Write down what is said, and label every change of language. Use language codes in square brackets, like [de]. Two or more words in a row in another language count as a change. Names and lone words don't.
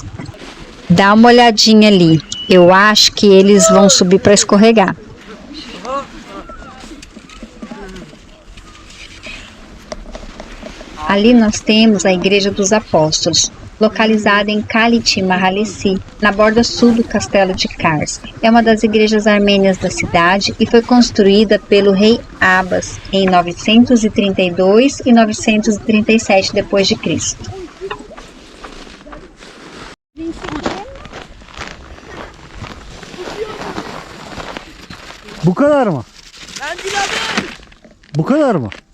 [pt] Dá uma olhadinha ali, eu acho que eles vão subir para escorregar. Ali nós temos a Igreja dos Apóstolos, localizada em Kality Mahallesi, na borda sul do castelo de Kars. É uma das igrejas armênias da cidade e foi construída pelo rei Abbas em 932 e 937 d.C. [tr] Bu kadar mı? Bu kadar mı?